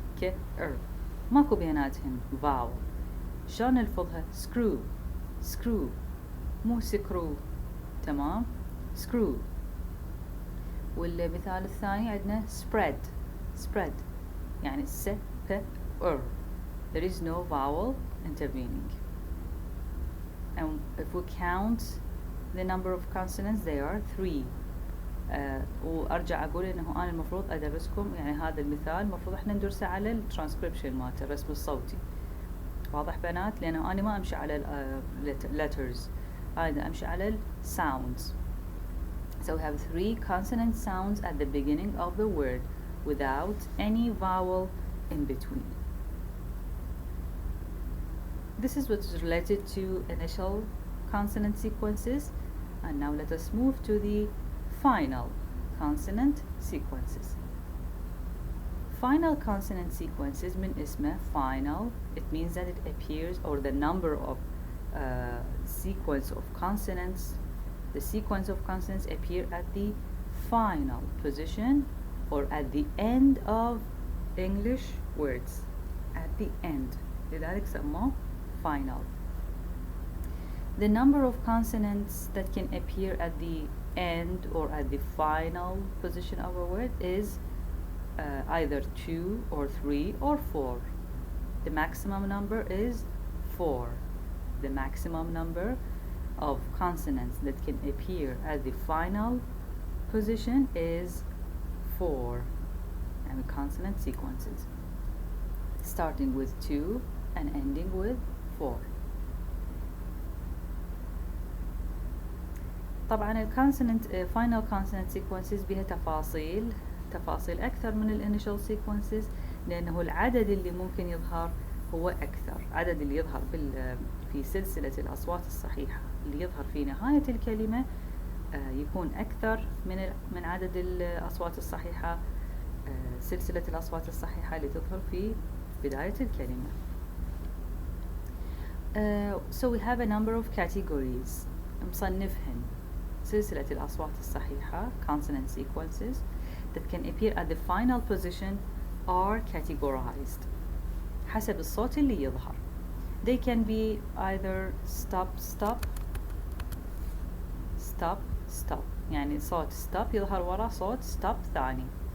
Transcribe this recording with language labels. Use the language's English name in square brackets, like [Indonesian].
[Arabic] ك ر ماكو بيناتهن vowel. شلون نلفظها؟ screw screw مو screw. تمام screw. والمثال الثاني عندنا spread spread يعني س ب ر. [English] there is no vowel intervening. And if we count the number of consonants they are 3. [Arabic] وارجع اقول انه انا المفروض ادرسكم يعني هذا المثال المفروض احنا ندرسه على الترانسكريبشن مالته الرسم الصوتي. واضح بنات؟ لانه انا ما امشي على letters انا امشي على sounds. [English] So we have 3 consonant sounds at the beginning of the word without any vowel in between. This is what is related to initial consonant sequences. And now let us move to the final consonant sequences. Final consonant sequences [Arabic] من اسمه [English] final. It means that it appears, or the number of sequence of consonants, the sequence of consonants appear at the final position or at the end of English words. At the end. [Arabic] لذلك سموه final. [English] The number of consonants that can appear at the end or at the final position of a word is either 2 or 3 or 4. The maximum number is 4. The maximum number of consonants that can appear at the final position is 4. And consonant sequences starting with 2 and ending with 4. [Arabic] طبعا الكونسوننت [English] final consonant sequences [Arabic] بها تفاصيل أكثر من الانيشال sequences لأنه العدد اللي ممكن يظهر هو أكثر. عدد اللي يظهر في سلسلة الأصوات الصحيحة اللي يظهر في نهاية الكلمة يكون أكثر من عدد الأصوات الصحيحة سلسلة الأصوات الصحيحة اللي تظهر في بداية الكلمة. [English] So we have a number of categories [Arabic] مصنفهن. سلسلة الأصوات الصحيحة [English] consonant sequences that can appear at the final position are categorized [Arabic] حسب الصوت اللي يظهر. [English] They can be either stop stop stop stop [Arabic] يعني صوت stop يظهر ورا صوت stop ثاني.